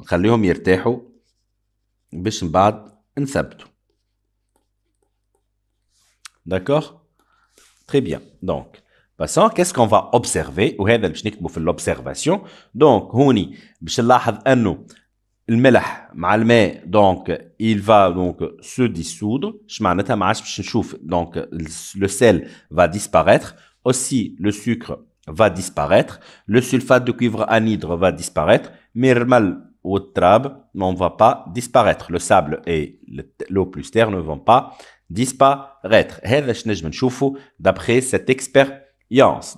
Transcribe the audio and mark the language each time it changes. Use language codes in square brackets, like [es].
[ar] نخليهم يرتاحوا باش من بعد نثبتوا. [fr] D'accord? Très bien. Donc, passons, qu'est-ce qu'on va observer? [ar] وهذا باش نكتبوا في l'observation. Donc, هوني باش نلاحظ انه الملح مع الماء [fr] donc il va donc se dissoudre. [ar] اش معناتها ما عادش باش نشوف [fr] donc le sel va disparaître, aussi le sucre va disparaître, le sulfate de cuivre anhydre va disparaître, mais [ar] الرمل والتراب [fr] ne va pas disparaître. Le sable et l'eau plus terre ne vont pas disparaître. [ar] هذا اش نجم نشوفوا [fr] d'après cette expérience.